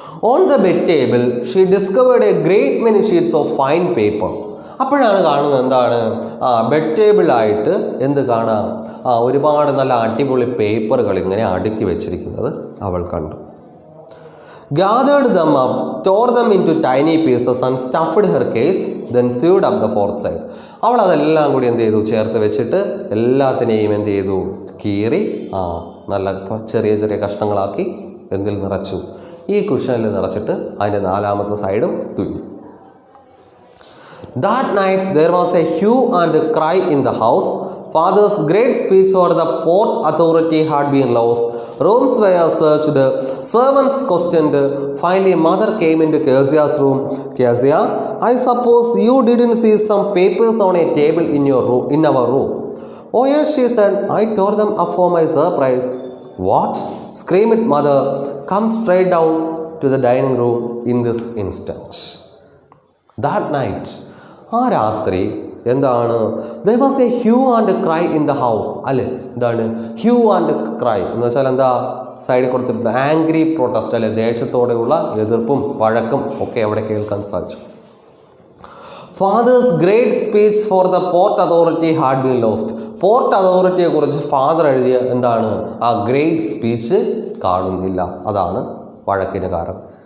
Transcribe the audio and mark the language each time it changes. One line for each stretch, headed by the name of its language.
English: On the bed table she discovered a great many sheets of fine paper.
Malayalam: അപ്പോഴാണ് കാണുന്നത് എന്താണ്? Bed ടേബിളായിട്ട് എന്ത് കാണാം? ഒരുപാട് നല്ല അടിപൊളി പേപ്പറുകൾ ഇങ്ങനെ അടുക്കി വെച്ചിരിക്കുന്നത് അവൾ കണ്ടു.
English: gathered them up, tore them into tiny pieces and stuffed her case, then sewed up the fourth side.
Malayalam: അവൾ അതെല്ലാം കൂടി എന്ത് ചെയ്തു, ചേർത്ത് വെച്ചിട്ട് എല്ലാത്തിനെയും എന്ത് ചെയ്തു, കീറി നല്ല ചെറിയ ചെറിയ കഷ്ണങ്ങളാക്കി എന്തിൽ നിറച്ചു, ഈ കുഷനിൽ നിറച്ചിട്ട് അതിൻ്റെ നാലാമത്തെ സൈഡും തുന്നി.
English: That night there was a hue and cry in the house. Father's great speech for the port authority had been lost. Rooms were searched, servants questioned. Finally, mother came into Kezia's room. Kezia, I suppose you didn't see some papers on a table in our room. Oh yes, she said. I tore them up for my surprise. What? Screamed mother. Come straight down to the dining room in this instant. That night,
Malayalam: ആ രാത്രി എന്താണ്,
English: there was a hue and cry in the house.
Malayalam: അല്ലേ, എന്താണ് hue and cry എന്ന് വെച്ചാൽ എന്താ, സൈഡിൽ കൊടുത്തിട്ടുണ്ട് ആംഗ്രി പ്രൊട്ടസ്റ്റ്, അല്ലെ, ദേഷ്യത്തോടെയുള്ള എതിർപ്പും വഴക്കും ഒക്കെ അവിടെ കേൾക്കാൻ സാധിച്ചു.
English: Father's great speech for the port authority had been lost.
Malayalam: Port അതോറിറ്റിയെ കുറിച്ച് ഫാദർ എഴുതിയ എന്താണ് ആ ഗ്രേറ്റ് സ്പീച്ച് കാണുന്നില്ല, അതാണ് വഴക്കിന് കാരണം.